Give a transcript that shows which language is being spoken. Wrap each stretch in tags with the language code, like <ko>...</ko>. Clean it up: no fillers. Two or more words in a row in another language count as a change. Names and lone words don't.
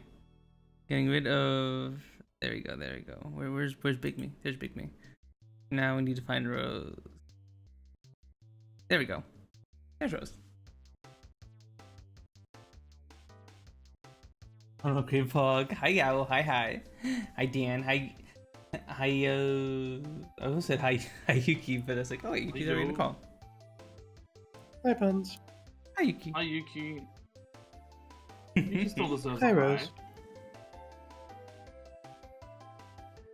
<en>Getting rid of. There we go. Where's Big Me? There's Big Me. Now we need to find Rose. There we go. There's Rose. Oh, okay, Pog. Hi, Yow. Hi. Hi, Dan. Hi. I almost said hi, Yuki, but I was like, oh wait, Yuki's already in the call. Hi, Puns. Hi, Yuki. Hi, Yuki. Yuki still deserves Hi, a Rose.</en>